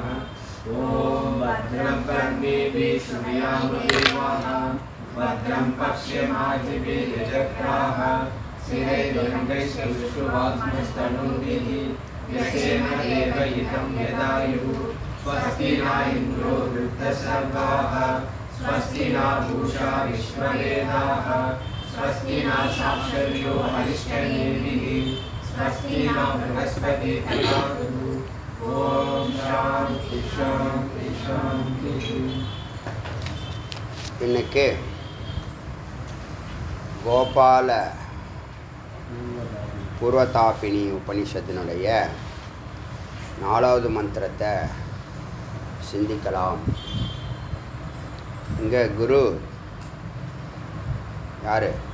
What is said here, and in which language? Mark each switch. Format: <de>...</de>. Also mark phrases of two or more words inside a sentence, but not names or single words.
<sa>ओम भद्रं कर्णेभिः शृणुयाम देवाः भद्रं पश्येमाक्षिभिर्यजत्राः स्थिरैर्यङ्गैश्चक्षुवाग्मस्तनूभिः यस्येन देवहितं यदायुः स्वस्ति न इन्द्रो वृद्धसर्वाः स्वस्ति न पूषा विश्ववेदाः स्वस्ति न साक्षर्यो अरिष्टनेमिः स्वस्ति न बृहस्पतिः ददातु। ओम शांति शांति शांति।</sa> <ta>இன்னைக்கு கோபால பூர்வதாபினி உபனிஷத்தினுடைய 4வது மந்திரத்தை சிந்திக்கலாம். இங்கே குரு யார்?</ta>